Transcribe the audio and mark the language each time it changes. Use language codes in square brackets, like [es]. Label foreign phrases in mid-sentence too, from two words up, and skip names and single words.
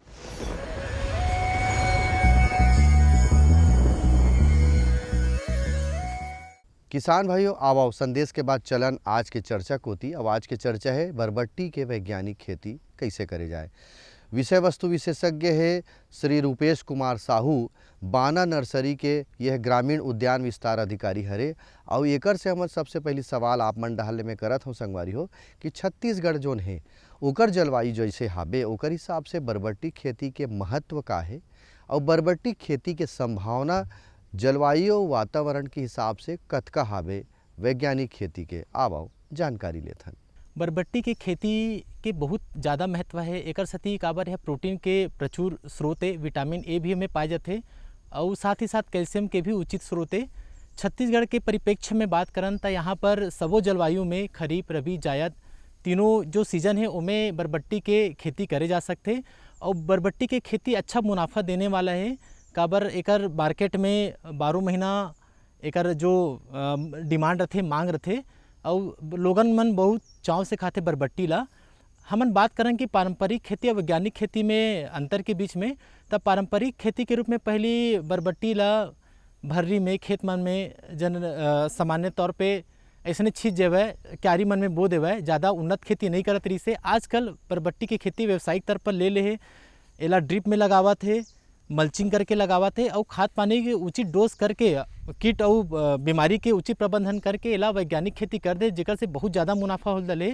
[hne] किसान भाइयों, आओ संदेश के बाद चलन आज के चर्चा को थी। अब आज के चर्चा है बरबट्टी के वैज्ञानिक खेती कैसे करे जाए। विषय वस्तु विशेषज्ञ है श्री रूपेश कुमार साहू, बाना नर्सरी के यह ग्रामीण उद्यान विस्तार अधिकारी हरे। और एकर से हमारे सबसे पहली सवाल आप मन डहल में करत हो संगवारी हो कि छत्तीसगढ़ जोन है ओकर जलवायु जैसे हाबे ओकर हिसाब से बरबट्टी खेती के महत्व का है और बरबट्टी खेती के संभावना जलवायु और वातावरण के हिसाब से कतका हावे वैज्ञानिक खेती के आवो जानकारी लेथन। बरबट्टी के खेती के बहुत ज़्यादा महत्व है। एकर सती काबर है प्रोटीन के प्रचुर स्रोत है, विटामिन ए भी हमें पाए जाते और साथ ही साथ कैल्शियम के भी उचित स्रोत है। छत्तीसगढ़ के परिप्रेक्ष्य में बात करन तो यहाँ पर सबो जलवायु में खरीफ रबी जायद तीनों जो सीजन है उनमें बरबट्टी के खेती करे जा सकते और बरबट्टी के खेती अच्छा मुनाफा देने वाला है। काबर एकर मार्केट में 12 महीना एकर जो डिमांड रथे, मांग रथे और लोगन मन बहुत चाव से खाते बरबट्टी ला। हमन बात करें कि पारंपरिक खेती और वैज्ञानिक खेती में अंतर के बीच में, तब पारंपरिक खेती के रूप में पहली बरबट्टी ला भर्री में खेत मन में सामान्य तौर पे ऐसे छींच देवे, क्यारी मन में बो देवे, ज़्यादा उन्नत खेती नहीं करत रही से। आजकल बरबट्टी की खेती व्यावसायिक तौर पर ले है, एला ड्रिप में लगावत है, मल्चिंग करके लगावत है और खाद पानी के उचित डोज करके कीट और बीमारी के उचित प्रबंधन करके एला वैज्ञानिक खेती कर दे, जेकर से बहुत ज़्यादा मुनाफा हो दले।